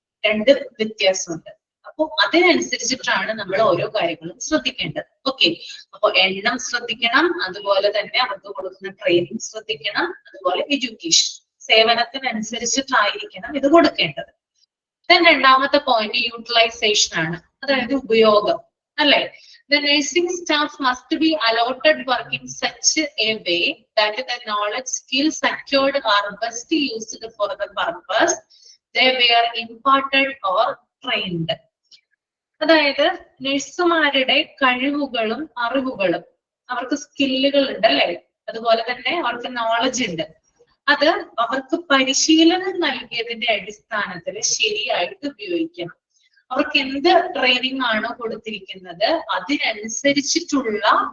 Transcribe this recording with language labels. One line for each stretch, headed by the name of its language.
Malayalam: രണ്ട് വ്യത്യാസമുണ്ട്. അപ്പൊ അതിനനുസരിച്ചിട്ടാണ് നമ്മൾ ഓരോ കാര്യങ്ങളും ശ്രദ്ധിക്കേണ്ടത്. ഓക്കെ. അപ്പൊ എണ്ണം ശ്രദ്ധിക്കണം, അതുപോലെ തന്നെ അവർക്ക് കൊടുക്കുന്ന ട്രെയിനിങ് ശ്രദ്ധിക്കണം, അതുപോലെ എഡ്യൂക്കേഷൻ, സേവനത്തിനനുസരിച്ചിട്ടായിരിക്കണം ഇത് കൊടുക്കേണ്ടത്. രണ്ടാമത്തെ പോയിന്റ് യൂട്ടിലൈസേഷൻ ആണ്, അതായത് ഉപയോഗം അല്ലെ.
English: The nursing staff must be allotted work in such a way that the knowledge, skills secured are best used for the purpose they were imparted or trained.
Malayalam: അതായത് നഴ്സുമാരുടെ കഴിവുകളും അറിവുകളും, അവർക്ക് സ്കില്ലുകൾ ഉണ്ട് അല്ലെ, അതുപോലെ തന്നെ അവർക്ക് നോളജ് ഉണ്ട്, അത് അവർക്ക് പരിശീലനം നൽകിയതിന്റെ അടിസ്ഥാനത്തിൽ ശരിയായിട്ട് ഉപയോഗിക്കണം. അവർക്ക് എന്ത് ട്രെയിനിങ് ആണോ കൊടുത്തിരിക്കുന്നത് അതിനനുസരിച്ചിട്ടുള്ള